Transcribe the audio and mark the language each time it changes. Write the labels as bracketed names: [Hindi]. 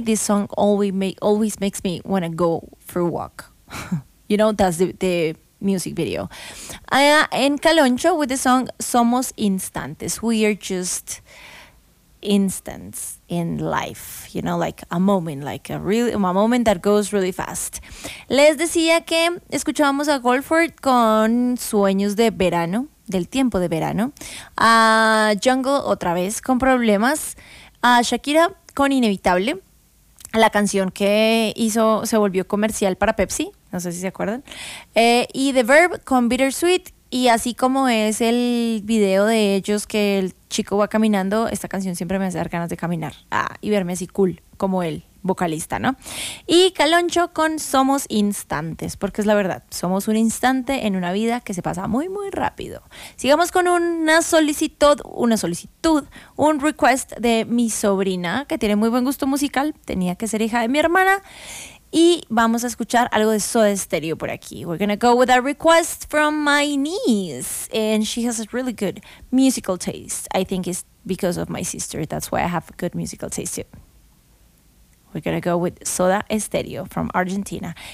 [English] This song always makes me want to go for a walk. You know, that's the music video. And Caloncho with the song Somos Instantes. We are just instants in life, you know, like a moment, like a moment that goes really fast. [Spanish] Les decía que escuchábamos a Goldford con Sueños de Verano, del Tiempo de Verano, a Jungle otra vez con Problemas, a Shakira con Inevitable, la canción que hizo, se volvió comercial para Pepsi, no sé si se acuerdan, y The Verb con Bittersweet, y así como es el video de ellos que el chico va caminando, esta canción siempre me hace dar ganas de caminar y verme así cool, como él. Vocalista, ¿no? Y Caloncho con Somos Instantes, porque es la verdad, somos un instante en una vida que se pasa muy, muy rápido. Sigamos con una solicitud, un request de mi sobrina, que tiene muy buen gusto musical, tenía que ser hija de mi hermana, y vamos a escuchar algo de Soda Stereo por aquí. [English] We're gonna go with a request from my niece, and she has a really good musical taste. I think it's because of my sister, that's why I have a good musical taste too. We're going to go with Soda Stereo from Argentina.